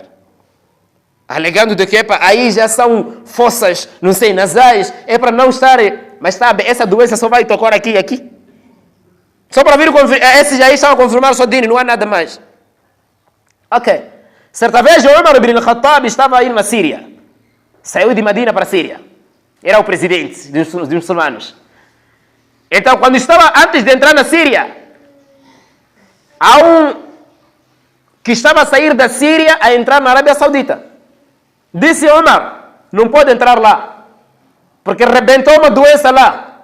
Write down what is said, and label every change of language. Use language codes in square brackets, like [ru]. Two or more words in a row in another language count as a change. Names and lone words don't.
[pt] Alegando de que aí já são fossas, não sei, nasais, é para não estar. Mas sabe, essa doença só vai tocar aqui e aqui. Só para vir, esses aí estão a confirmar o seu dino, não há nada mais. Ok. Certa vez o Umar ibn al-Khattab estava aí na Síria. Saiu de Medina para a Síria. Era o presidente dos muçulmanos. Então, quando estava, antes de entrar na Síria, há um que estava a sair da Síria a entrar na Arábia Saudita. Disse Umar, não pode entrar lá, porque rebentou uma doença lá.